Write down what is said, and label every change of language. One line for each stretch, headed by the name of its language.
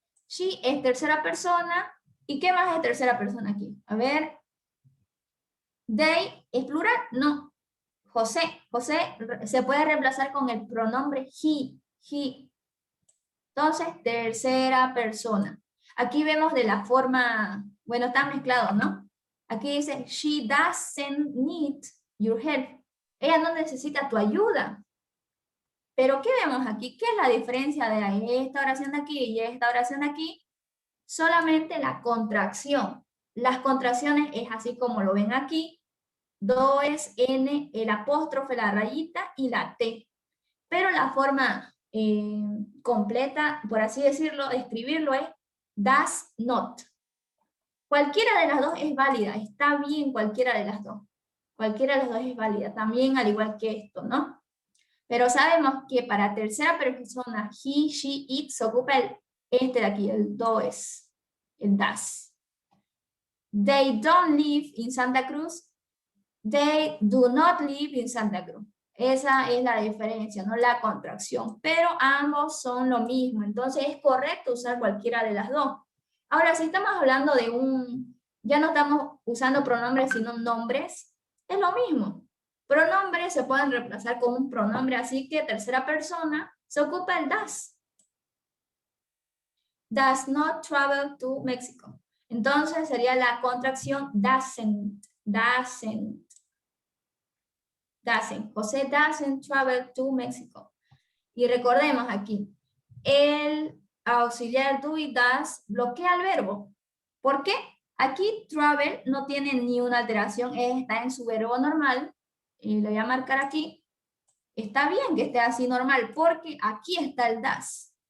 Spanish: She es tercera persona. ¿Y qué más es tercera persona aquí? A ver. They es plural, no. José se puede reemplazar con el pronombre he. Entonces, tercera persona. Aquí vemos de la forma, bueno, están mezclados, ¿no?
English: Aquí dice, she doesn't need your help.
Spanish: Ella no necesita tu ayuda. Pero ¿qué vemos aquí? ¿Qué es la diferencia de esta oración de aquí y esta oración de aquí? Solamente la contracción. Las contracciones es así como lo ven aquí. Do es N, el apóstrofe, la rayita y la T. Pero la forma completa, por así decirlo, de escribirlo es does not. Cualquiera de las dos es válida, está bien cualquiera de las dos. Cualquiera de las dos es válida, también al igual que esto, ¿no? Pero sabemos que para tercera persona, he, she, it, se ocupa este de aquí, el does, el das.
English: They don't live in Santa Cruz. They do not live in Santa Cruz.
Spanish: Esa es la diferencia, no la contracción. Pero ambos son lo mismo. Entonces es correcto usar cualquiera de las dos. Ahora, si estamos hablando de ya no estamos usando pronombres, sino nombres, es lo mismo. Pronombres se pueden reemplazar con un pronombre, así que tercera persona se ocupa el does.
English: Does not travel to Mexico.
Spanish: Entonces sería la contracción doesn't.
English: José doesn't travel to Mexico.
Spanish: Y recordemos aquí, el auxiliar do y does bloquea el verbo. ¿Por qué? Aquí travel no tiene ni una alteración, está en su verbo normal. Y lo voy a marcar aquí. Está bien que esté así normal, porque aquí está el does.